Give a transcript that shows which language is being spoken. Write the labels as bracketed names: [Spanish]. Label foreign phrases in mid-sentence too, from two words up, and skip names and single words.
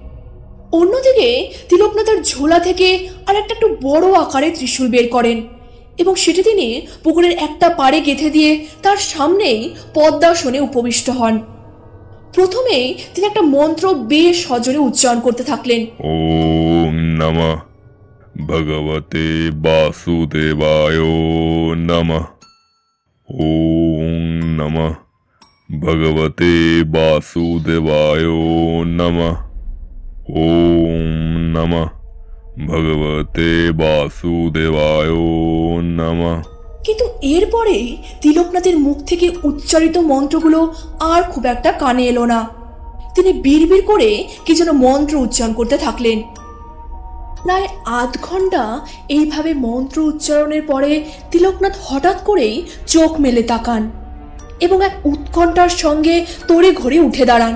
[Bangla] অন্যদিকে তিলকনাথের ঝোলা থেকে আর একটা একটু বড় আকারে ত্রিশূল বের করেন এবং সেটি তিনি পুকুরের একটা পাড়ে গেঁথে দিয়ে তার সামনেই পদ্মাসনে উপবিষ্ট হন। প্রথমেই তিনি একটা মন্ত্র বেশ সজোরে উচ্চারণ করতে থাকলেন। [Sanskrit] ওম নমঃ ভগবতে বাসুদেবায় নমঃ। ওম নমঃ ভগবতে বাসুদেবায় নমঃ। ওম নমঃ ভগবতে বাসুদেবায় নমঃ। [Bangla] কিন্তু এরপরেই তিলকনাথের মুখ থেকে উচ্চারিত মন্ত্রগুলো আর খুব একটা কানে এলো না। তিনি বিড়বিড় করে কি যেন মন্ত্র উচ্চারণ করতে থাকলেন। প্রায় আধ ঘন্টা এইভাবে মন্ত্র উচ্চারণের পরে তিলকনাথ হঠাৎ করেই চোখ মেলে তাকান এবং এক উৎকণ্ঠার সঙ্গে তড়ি ঘড়ি উঠে দাঁড়ান।